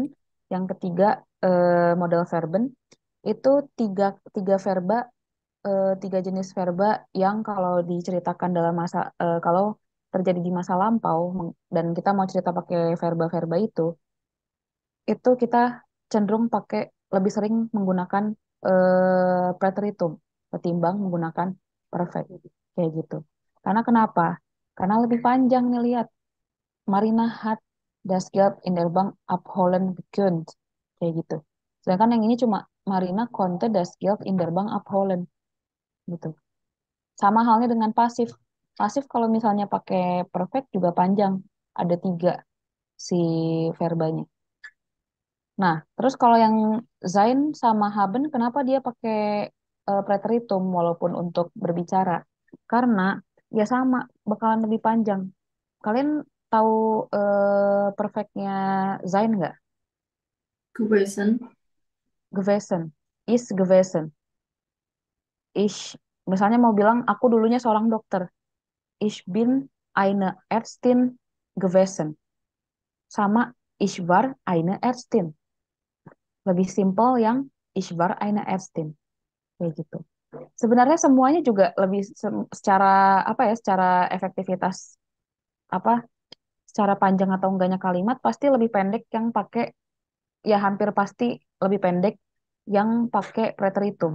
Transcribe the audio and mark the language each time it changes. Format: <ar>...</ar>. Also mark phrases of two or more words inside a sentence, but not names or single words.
<id>yang ketiga</id> <de>modal verben,</de> <id>itu tiga, tiga verba, tiga jenis verba yang kalau diceritakan dalam kalau terjadi di masa lampau dan kita mau cerita pakai verba-verba itu kita cenderung pakai lebih sering menggunakan preteritum ketimbang menggunakan perfect kayak gitu. Karena kenapa? Karena lebih panjang nih lihat.</id> <de>Marina hat das Geld in der Bank abholen gekund</de> <id>kayak gitu. Sedangkan yang ini cuma</id> <de>Marina konnte das Geld in der Bank abholen gitu.</de> <id>Sama halnya dengan pasif. Pasif kalau misalnya pakai perfect juga panjang. Ada tiga si verbanya. Nah, terus kalau yang sein sama haben, kenapa dia pakai preteritum walaupun untuk berbicara? Karena ya sama, bakalan lebih panjang. Kalian tahu perfectnya sein nggak?</id> <de>Gewesen. Gewesen. Is gewesen. Ich,</de> <id>misalnya mau bilang, aku dulunya seorang dokter.</id> <de>Ich bin eine Ärztin gewesen. Sama ich war eine Ärztin.</de> <id>Lebih simpel yang</id> <de>ich war eine Ärztin.</de> <id>Kayak gitu. Sebenarnya semuanya juga lebih secara secara efektivitas apa secara panjang atau enggaknya kalimat pasti lebih pendek yang pakai ya hampir pasti lebih pendek yang pakai preteritum.</id>